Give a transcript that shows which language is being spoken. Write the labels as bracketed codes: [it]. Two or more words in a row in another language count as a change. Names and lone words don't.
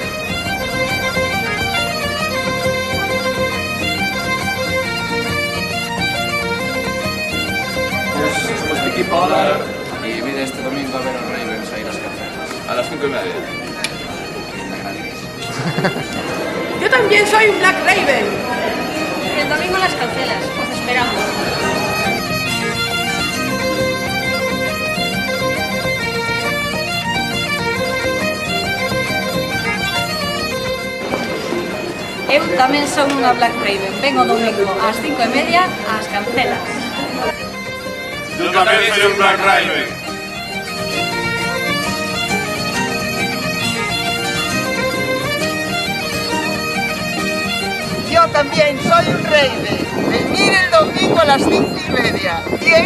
[es] Somos Vicky Polar y vine este domingo a ver a Ravens ahí las cancelas. A las 5:30. Yo también soy Black Raven. El domingo las cancelas, os esperamos. [gl] Eu tamén son unha Black Raven. Vengo domingo ás 5:30 ás cancelas. [es] Yo también soy un Black Raven. Yo también soy un Raven. Venir el domingo a las 5:30. ¿Bien?